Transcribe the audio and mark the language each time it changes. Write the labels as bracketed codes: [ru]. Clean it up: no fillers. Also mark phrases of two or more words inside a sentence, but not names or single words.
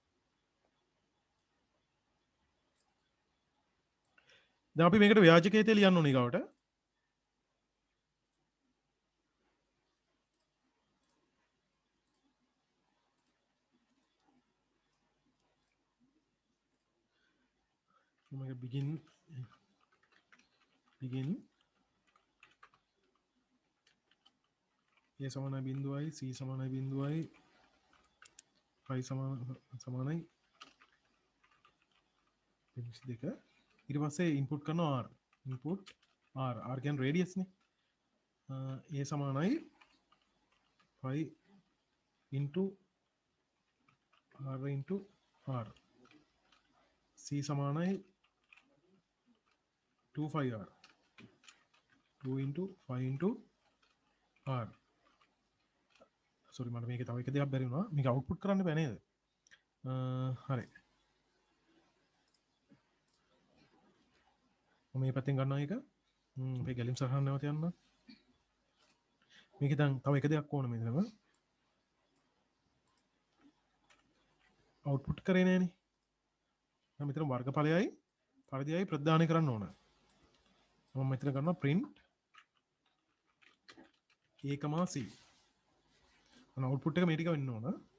[si] දැන් අපි මේකට ව්‍යාජකේතේ ලියන්න ඕනේ ගාවට මේක begin a සමානයි බිඳුවයි c සමානයි බිඳුවයි phi සමානයි 22 ඊට පස්සේ ඉන්පුට් කරනවා r ඉන්පුට් r කියන්නේ රේඩියස් නේ a සමානයි [en] phi into r into r [si] c සමානයි [en] 2 phi r 2 into phi into r [si] සෝරි මට මේක තව එක දෙයක් බැරි වුණා මේක අවුට්පුට් කරන්න බෑ නේද හරි මම මේ පැත්තෙන් ගන්නවා එක මේ ගැලීම් සරහන නැවත යන්න මේක දැන් තව එක දෙයක් ඕන මෙතනම අවුට්පුට් කරේ නෑනේ මම මෙතන වර්ගඵලයයි පරිධියයි ප්‍රදානය කරන්න ඕන මම මෙතන කරනවා [en] print a, c [si] අන අවුට්පුට් එක මේ ටික වෙන්න ඕන